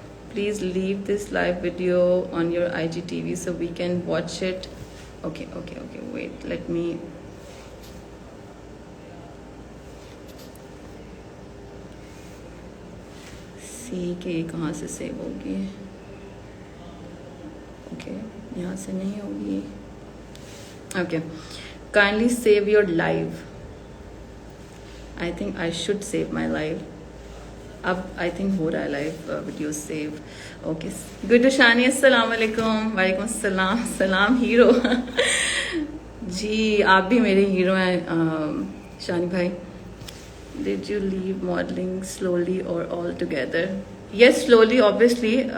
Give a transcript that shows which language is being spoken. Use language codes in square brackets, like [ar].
[en] Please leave this live video on your IGTV so we can watch it. Okay, wait, let me see [ur] کہ یہ کہاں سے save ہوگی. Okay, یہاں سے نہیں ہوگی. [en] Okay, kindly save your live. I think I should save my live. [ur] اب [en] I think [ur] ہو رہا ہے live video save. Okay, good شانی, السلام علیکم. وعلیکم السلام. سلام ہیرو. جی آپ بھی میرے ہیرو ہیں شانی بھائی. [en] Did you leave modelling slowly or all together? Yes, slowly obviously.